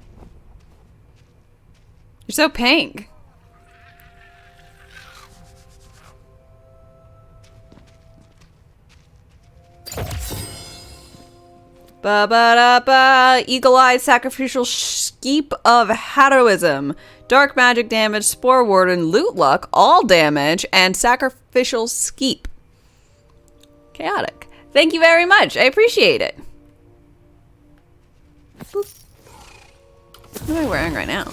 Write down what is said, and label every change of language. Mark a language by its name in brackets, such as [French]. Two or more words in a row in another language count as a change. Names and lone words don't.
[English] You're so pink. Ba-ba-da-ba. Eagle-eyed sacrificial skeep of heroism. Dark magic damage, spore warden, loot luck, all damage, and sacrificial skeep. Chaotic. Thank you very much. I appreciate it. What am I wearing right now?